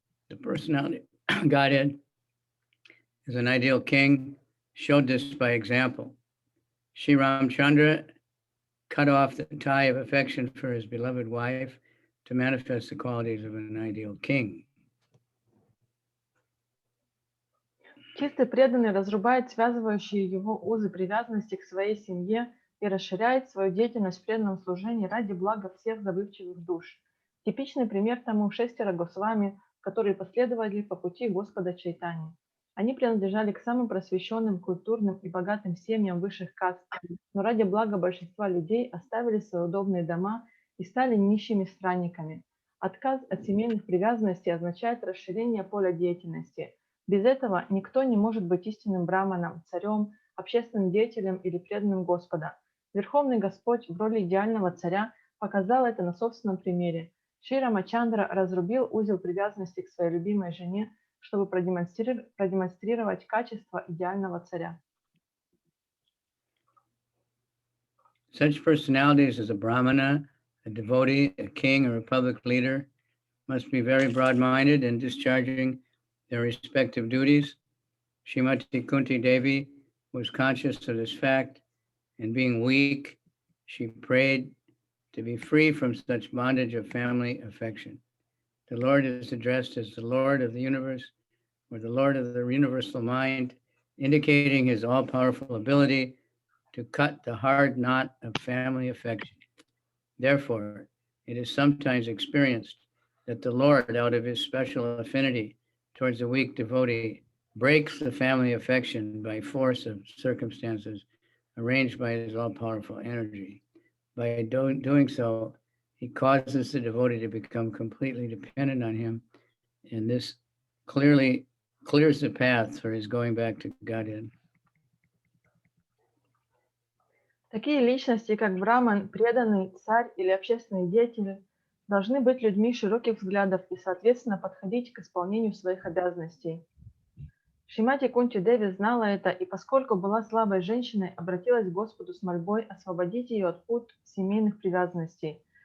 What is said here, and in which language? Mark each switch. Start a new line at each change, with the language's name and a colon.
English: The personality Godhead is an ideal king, showed this by example. Sri Ramchandra cut off the tie of affection for his beloved wife to manifest the qualities of an ideal king.
Russian: Чистый преданный разрубает связывающие его узы привязанности к своей семье и расширяет свою деятельность в преданном служении ради блага всех забывчивых душ. Типичный пример тому 6 Госвами, которые последовали по пути Господа Чайтаньи. Они принадлежали к самым просвещенным, культурным и богатым семьям высших каст, но ради блага большинства людей оставили свои удобные дома и стали нищими странниками. Отказ от семейных привязанностей означает расширение поля деятельности. Без этого никто не может быть истинным браманом, царем, общественным деятелем или преданным Господа. Верховный Господь в роли идеального царя показал это на собственном примере. Шри Рамачандра разрубил узел привязанности к своей любимой жене, чтобы продемонстрировать качество идеального царя.
English: Such personalities as a brahmana, a devotee, a king, or a public leader must be very broad-minded in discharging their respective duties. Srimati Kunti Devi was conscious of this fact, and being weak, she prayed to be free from such bondage of family affection. The Lord is addressed as the Lord of the universe, or the Lord of the universal mind, indicating his all-powerful ability to cut the hard knot of family affection. Therefore, it is sometimes experienced that the Lord, out of his special affinity towards a weak devotee, breaks the family affection by force of circumstances arranged by his all-powerful energy. By doing so, he causes the devotee to become completely dependent on him, and this clearly clears the path for his going back to Godhead.
Russian: Такие личности, как Браман, преданный, царь или общественный деятель, должны быть людьми широких взглядов и, соответственно, подходить к исполнению своих обязанностей. Шримати Кунти Деви знала это, и поскольку была слабой женщиной, обратилась к Господу с мольбой освободить ее от пут семейных привязанностей.